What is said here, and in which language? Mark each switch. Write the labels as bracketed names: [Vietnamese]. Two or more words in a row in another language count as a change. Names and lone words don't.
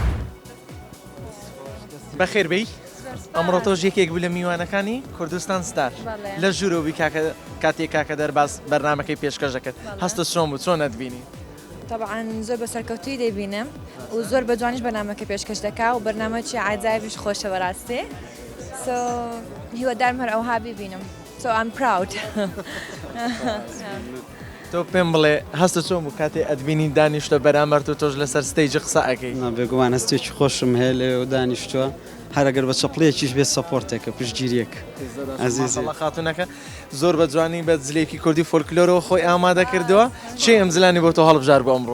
[Central Kurdish] بەخێربەی ئەمڕۆ تۆ یەکێک بوو لە میوانەکانی کوردستان ستار لە ژوورۆبی کاتێک کاکە دەرباز بەرنمەکەی پێشکەش دەکرد هەستە چۆن بوو چۆن نەتبینی طبعا زۆر بە سەرکەوتوی دەبینم و زۆر بە جوانیش بەرنامەکە پێشکەش دەکا و بەرنامەی عجایبیش خۆشە بەڕاستی so هیوادارم هەر ئەوها ببینم [English] so I'm proud [Central Kurdish] تۆ پێم بڵێ هەستە چۆن بوو کاتێ ئەدبینی دانیشتە بەرامبەر و تۆش لەسەر ستەیجی قسە ئەەکەی بێگومان هەستێکی خۆشم هەیە لێ و دانیشتووە هەرەگەر بە چەپڵەیەکیش بێت سەپۆرتێکە پشتگیریەک ئەزیزڵە خاتونەکە زۆر بە جوانی بە زلێکی کوردی فۆلکلۆرەوە خۆی ئامادە کردەوە چێ ئەم زلانی بۆ تۆ هەڵبژار بۆ ئەمڕۆ